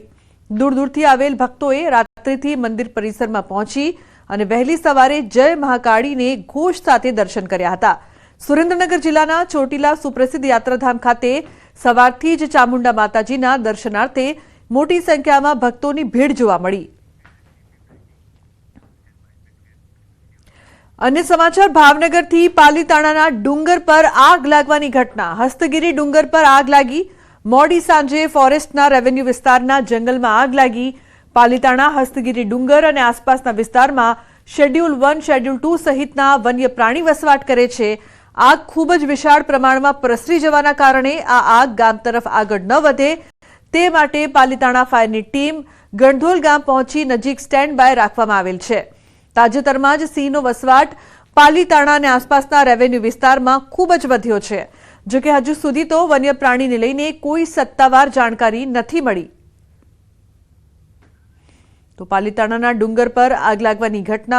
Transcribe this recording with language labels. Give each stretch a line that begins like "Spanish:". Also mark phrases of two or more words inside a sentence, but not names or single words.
Gujarati: દૂર દૂરથી આવેલ ભક્તોએ રાત્રિથી મંદિર પરિસરમાં પહોંચી અને વહેલી સવારે જય મહાકાળીને ઘોષ સાથે દર્શન કર્યા હતા। સુરેન્દ્રનગર જિલ્લાના ચોટીલા સુપ્રસિદ્ધ યાત્રાધામ ખાતે સવારથી જ ચામુંડા માતાજીના દર્શનાર્થે મોટી સંખ્યામાં ભક્તોની ભીડ જોવા મળી। અન્ય સમાચાર ભાવનગરથી પાલીતાણાના ડુંગર પર આગ લાગવાની ઘટના। હસ્તગિરી ડુંગર પર આગ લાગી. મોડી સાંજે ફોરેસ્ટના રેવન્યુ વિસ્તારના જંગલમાં આગ લાગી। પાલીતાણા હસ્તગિરી ડુંગર અને આસપાસના વિસ્તારમાં શેડ્યુલ 1, શેડ્યુલ 2 સહિતના વન્ય પ્રાણી વસવાટ કરે છે। આગ ખૂબ જ વિશાળ પ્રમાણમાં પ્રસરી જવાના કારણે આ આગ ગામ તરફ આગળ ન વધે તે માટે પાલીતાણા ફાયરની ટીમ ગણધોલ ગામ પહોંચી નજીક
English: stand by
Gujarati: રાખવામાં આવેલ છે। તાજેતરમાં જ સિંહનો વસવાટ પાલીતાણા અને આસપાસના રેવન્યુ વિસ્તારમાં ખૂબ જ વધ્યો છે। જો કે હજુ સુધી તો વન્ય પ્રાણીને લઈને કોઈ સત્તાવાર જાણકારી નથી મળી। તો પાલીતાણાના ડુંગર પર આગ લાગવાની ઘટના।